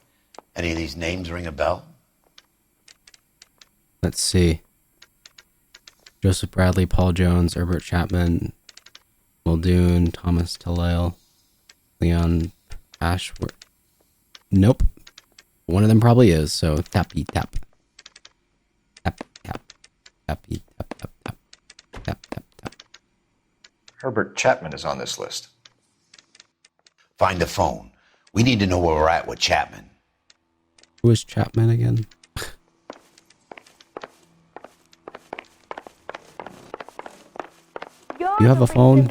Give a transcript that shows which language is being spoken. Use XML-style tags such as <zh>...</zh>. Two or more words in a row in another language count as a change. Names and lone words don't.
<en>Any of these names ring a bell? Let's see. Joseph Bradley, Paul Jones, Herbert Chapman, Muldoon, Thomas Tallale, Leon Ashworth. Nope. One of them probably is, so tappy tap. Tap, tap. Tappy tap, tap, tap. Tap, tap, tap. Herbert Chapman is on this list. Find the phone. We need to know where we're at with Chapman. Who is Chapman again? You have a phone?</en>